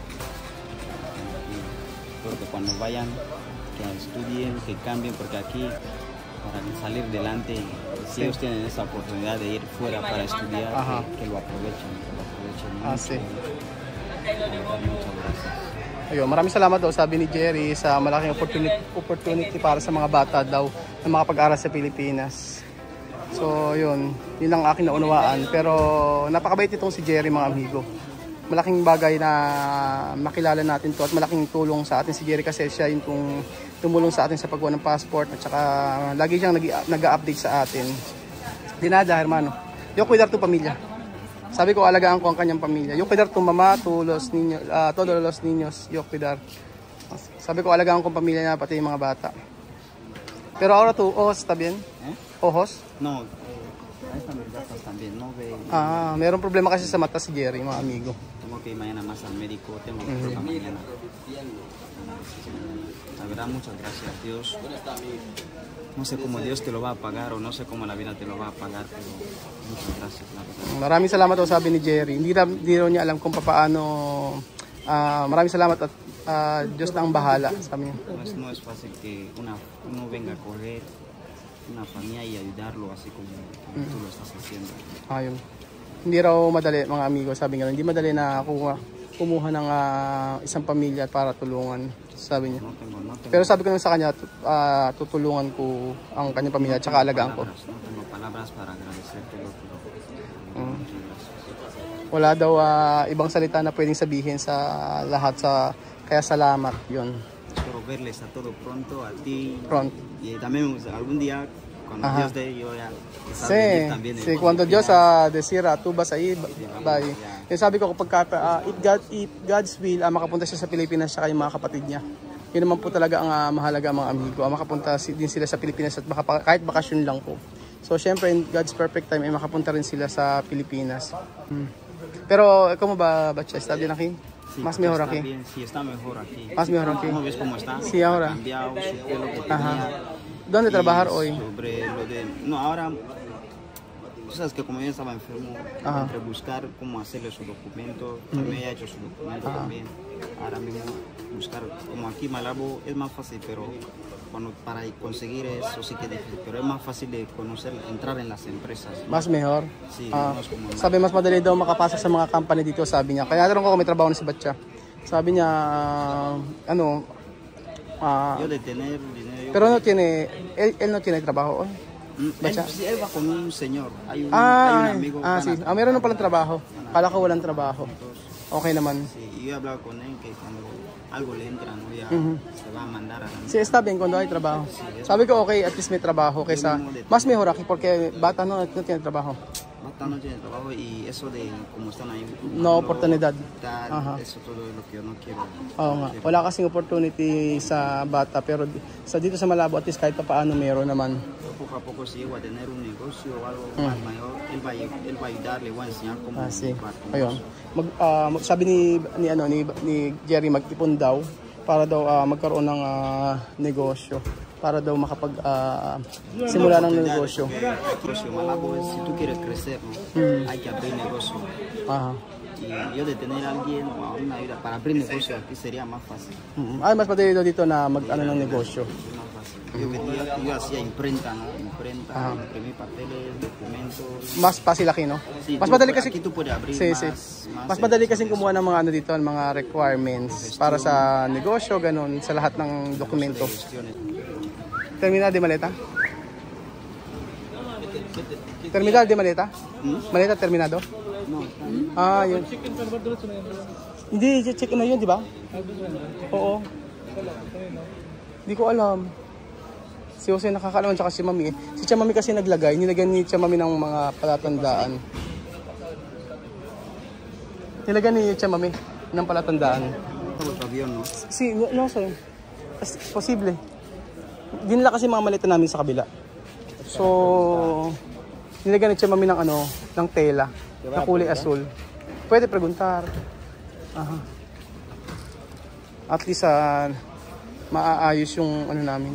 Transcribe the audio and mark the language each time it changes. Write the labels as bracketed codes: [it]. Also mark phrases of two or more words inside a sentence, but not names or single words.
[es] Espero que cuando vayan, que estudien, que cambien, porque aquí para salir adelante, si ellos tienen esa oportunidad de ir fuera para estudiar, que lo aprovechen. Sí. Muchas gracias. [tl] Ayun, maraming salamat daw, sabi ni Jerry, sa malaking opportunity para sa mga bata daw na makapag-aral sa Pilipinas. So, yun ang aking naunawaan. Pero napakabait itong si Jerry, mga amigo. Malaking bagay na makilala natin to at malaking tulong sa atin si Jerry kasi siya yung tumulong sa atin sa paggawa ng passport at saka lagi siyang nag-update sa atin. [es] Di nada, hermano. Yo cuidar tu pamilya. [tl] Sabi ko, alagaan ko ang kanyang pamilya. [es] Yo cuidar tu mama, todos los niños, yo cuidar. [tl] Sabi ko, alagaan ko ang pamilya niya, pati yung mga bata. [es] Pero ahora tu ojos está bien? Ojos? No, esta mis gafas también, no ve. [tl] Meron problema kasi sa mata si Jerry, mga amigo. [es] Tengo que ir mañana más al médico, tengo que ir mañana. La verdad, muchas gracias, Dios. No sé cómo Dios te lo va a pagar o no sé cómo la vida te lo va a pagar, pero muchas gracias, la verdad. [tl] Maraming salamat daw, sabi ni Jerry. Hindi raw niya alam kung paano Maraming salamat at Diyos na ang bahala, sabi niya. [es] No es fácil que uno venga a coger una familia y ayudarlo así como tú lo estás haciendo. [tl] Ayun. Hindi raw madali mga amigo, sabi nga, hindi madali na kumuha ng isang pamilya para tulungan, sabi niya. [es] No tengo [tl] Pero sabi ko naman sa kanya, tutulungan ko ang kanyang pamilya at saka alagaan ko. [es] no tengo palabras para agradecerte lo que [tl] Wala daw ibang salita na pwedeng sabihin sa lahat, kaya salamat yun. [es] Espero verles a todos pronto, a ti. Pronto. Y también algún día, cuando Ajá. Dios dé, yo ya quizás Sí, venir también. sí, cuando Dios desira, tú vas ahí, [en] bye. [tl] Yung sabi ko kapag [en] if God's will, [tl] makapunta siya sa Pilipinas siya yung mga kapatid niya. Yun naman po talaga ang mahalaga mga amigo. Makapunta din sila sa Pilipinas at kahit bakasyon lang po. So syempre [en] in God's perfect time [tl] ay makapunta rin sila sa Pilipinas. [es] Pero como ba, Batcha? ¿Está bien aquí? Sí, Más mejor está aquí. bien, sí, está mejor aquí. Más mejor aquí. ¿No ves cómo está? Sí, ahora. Ha cambiado su pelo que Ajá. tenía. ¿Dónde Y trabajar hoy? Sobre lo de... No, ahora... Tú sabes que como yo estaba enfermo, Ajá. entre buscar cómo hacerle su documento, también he hecho su documento también. Ahora mismo buscar, como aquí Malabo es más fácil, pero para conseguir eso sí que es difícil, pero es más fácil de conocer, entrar en las empresas. Mas mejor. Sí, no es como... [tl] Sabi mas madali daw makapasok sa mga company dito, sabi niya. Kaya tanong ko kung may trabaho na si Batcha. Sabi niya, [es] Yo de tener dinero... pero no tiene, él no tiene trabajo. Batcha. Él va con un señor, hay un amigo. Sí. [tl] Meron na palang trabaho. Kala ko walang trabaho. Okay naman. [es] Sí, y yo he hablado con él que cuando algo le entra, ¿no? Ya se va a mandar a la... Sí, está bien cuando hay trabaho. [tl] Sabi ko okay, [en] at least [tl] may trabajo kaysa [es] mas mejor aquí porque bata no tiene trabaho. Bata no tiene trabajo y eso de como están ahí. No oportunidad. Eso todo es lo que yo no quiero. [tl] Oo nga. Wala kasing opportunity sa bata pero dito sa Malabo [en] at least [tl] kahit pa paano meron naman. [es] Poco a poco si llego a tener un negocio o algo más mayor, él va a ayudar, le voy a enseñar cómo Sí. llevar con [tl] Ayun. [es] eso. [tl] Sabi ni Jerry mag-ipon daw para daw magkaroon ng negosyo. Para daw makapag simula ng negosyo. [es] Negocio Malabo es, si tú quieres crecer, ¿no? Hay que abrir negocio. Aha. Y yo de tener a alguien o a una ayuda para abrir negocio aquí sería más fácil. [tl] Ay, mas madali daw dito na mag-ano ng negosyo. [es] Más fácil. Yo hacía imprenta, ¿no? Imprenta, imprimir papeles, documentos. Mas fácil aquí, no? Sí, [tl] Mas madali kasi [es] aquí tú puedes abrir Sí. más [tl] Mas madali kasi kumuha ng mga ano dito, mga requirements para sa negosyo, ganun, sa lahat ng dokumento. [es] gestiones. Terminal de maleta? Terminal de maleta? Maleta terminado? No, [tl] Yun. Hindi, check na yun, di ba? Oo. Hindi ko alam. Si Jose nakakalaman, tsaka si Mami. Si Tia Mami kasi naglagay, nilagyan ni Tia Mami ng mga palatandaan. Nilagyan ni Tia Mami ng palatandaan. [es] otro avión, ¿no? Si, no sé. Es posible. [tl] Dinala kasi mga maleta namin sa kabila. So, nilagyan ni Tia Mami ng ng tela na kulay asul. [es] Pwede preguntar. Aha. [tl] At least maaayos yung namin.